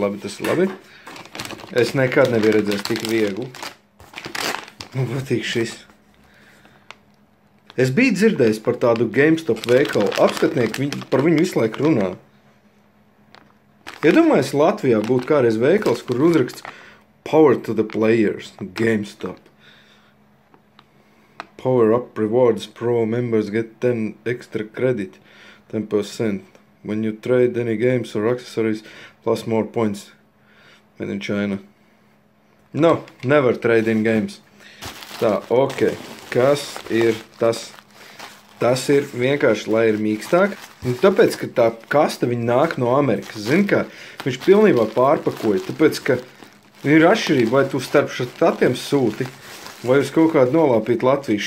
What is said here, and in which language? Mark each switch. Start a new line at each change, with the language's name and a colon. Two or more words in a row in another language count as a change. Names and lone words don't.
Latvian: Es nekad nebiju redzējis tik viegli. Man patīk šis. Es biju dzirdējis par tādu GameStop veikalu. Apskatnieki par viņu visu laiku runā. Iedomājies, Latvijā būtu kādreiz veikals, kur uzraksts
English: Power to the Players,
Latvian: GameStop.
English: Power Up Rewards Pro members get 10 extra credit, 10%. When you trade any games or accessories, plus more points. Made in China. No, never trade in games.
Latvian: Tā, ok. Kas ir tas? Tas ir vienkārši, lai ir mīkstāk. Un tāpēc, ka tā kaste viņa nāk no Amerikas. Zini kā? Viņš pilnībā pārpakoja. Tāpēc, ka ir atšķirība, vai tu starp štatiem sūti, vai uz kaut kādu nolāpīt Latviju.